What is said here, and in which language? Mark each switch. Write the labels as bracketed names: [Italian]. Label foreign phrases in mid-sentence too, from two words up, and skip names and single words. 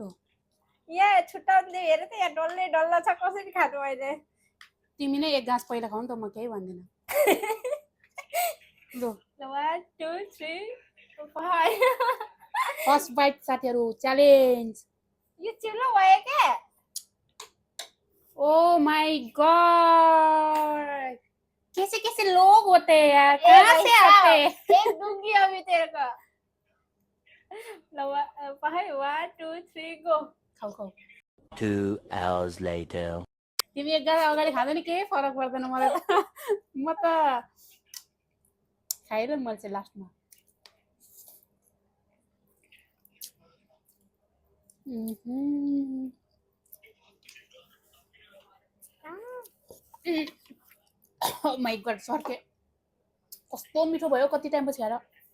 [Nepali] यहाँ छुट्टाउँदै हेर त, यहाँ डल्लै डल्ला छ, कसरी खानु अहिले। तिमी नै 1 गाँस पहिला खाऊ नि त, म केही भन्दिनँ। लु 1 2 3 पहाड [English] first bite [Nepali] साथीहरू च्यालेन्ज यो चिल्लो भयो के [English] oh my god [Hindi] कैसे लोग होते हैं यार कहाँ से आते हैं एक दूंगी अभी तेरे को ल पहाड 1 2 3 गो [Nepali] खाऊ खाऊ [English] 2 hours later. [Nepali] तिमी एक गाला अगाडि खाँदा नि केही फरक पर्दैन मलाई त म त खाइरहँ मैले चाहिँ लास्टमा [English] oh my god [Nepali] सर्के कस्तो मिठो भयो कति टाइम पछि खाएर